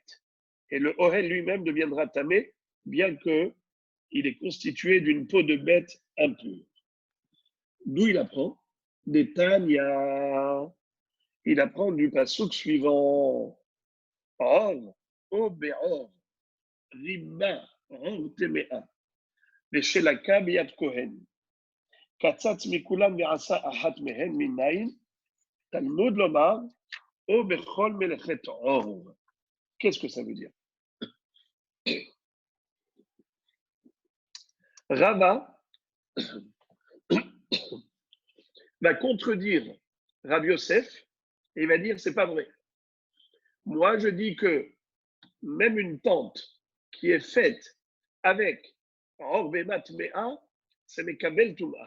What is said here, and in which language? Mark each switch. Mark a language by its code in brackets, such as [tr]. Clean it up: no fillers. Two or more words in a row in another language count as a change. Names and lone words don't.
[fr] Et le Ohel lui-même deviendra Tamé, bien qu'il est constitué d'une peau de bête impure. D'où il apprend des Tanya. Il apprend du passouk suivant. [he] עור, או בעור, ריבה, עור טמאה, ושלקה ביד כהן. קצץ מכולם ועשה אחת מהן מניין, תלמוד לומר, או בכל מלאכת עור. [fr] Qu'est-ce que ça veut dire? Rava va contredire Rav Yosef et il va dire c'est pas vrai. Moi, je dis que même une tente qui est faite avec [he] עור בהמה טמאה, [fr] c'est [he] מקבל טומאה.